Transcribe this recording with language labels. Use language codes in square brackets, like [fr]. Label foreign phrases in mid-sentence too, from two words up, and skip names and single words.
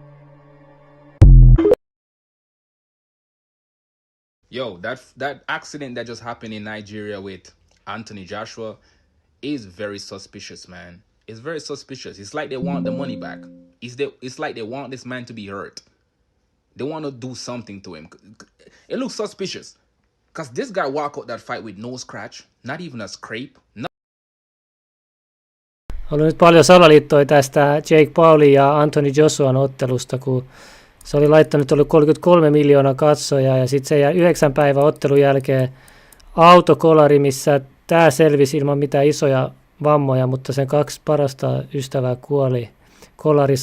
[en] Yo, that accident that just happened in Nigeria with Anthony Joshua is very suspicious, man. It's very suspicious. It's like they want the money back. It's like they want this man to be hurt. They want to do something to him. It looks suspicious. Because this guy walked out that fight with no scratch, not even a scrape. [fi] Oli nyt paljon salaliittoja tästä Jake Paulin ja Anthony Joshuan ottelusta, kun se oli laittanut oli 33 miljoonaa katsojaa ja sitten se jäi 9 päivän ottelun jälkeen autokolari, missä tämä selvisi ilman mitään isoja vammoja, mutta sen 2 parasta ystävää kuoli kolarissa.